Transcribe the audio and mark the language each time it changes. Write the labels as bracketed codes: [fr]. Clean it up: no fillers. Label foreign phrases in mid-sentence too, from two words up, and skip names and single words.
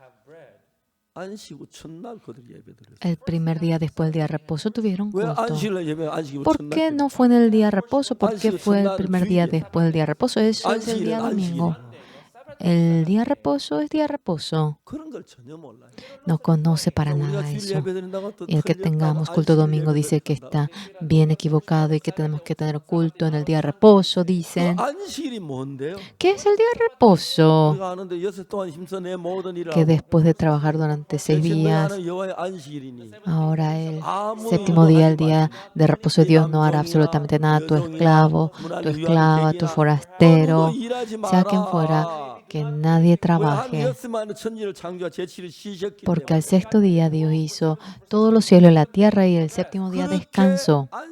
[ko] 안식 후 첫날 그들 예배드렸어요. [es] El primer día después del día de reposo tuvieron [ko] 왜 [es] culto. [ko] 안식일날 예배 안식 후 [es] ¿Por [ko] 첫날? [es] qué no fue en el día de reposo? ¿Por qué fue el primer día después del día de reposo? Eso es el [ko] 안식일은 [es] día domingo. [ko] 안식일이야. [es] El día de reposo es día de reposo. [ko] 그런 걸 전혀 몰라요. [es] No conoce para [ko] 우리가 [es] nada [ko] 주일 [es] eso. [ko] 예배드린다고 또 [es] Y el que [ko] 틀렸다고 [es] tengamos culto [ko] 안식일 [es] domingo dice que [ko] 예배드린다고. [es] está bien equivocado y que tenemos que tener culto en el día de reposo, [ko] 그 [es] dicen. [ko] 안식일이 뭔데요? [es] ¿Qué es el día de reposo? [ko] 우리가 아는데 6일 동안 힘써 내 모든 일을 [es] Que [ko] 하고 [es] después de trabajar durante 6 días, [ko] 하는 여호와의 안식일이니 [es] ahora el séptimo día, el día de reposo de Dios, no hará absolutamente nada. Tu esclavo, tu esclava, tu forastero, sea quien fuera, que nadie trabaje. Porque al sexto día Dios hizo todos los cielos y la tierra y el séptimo día descansó.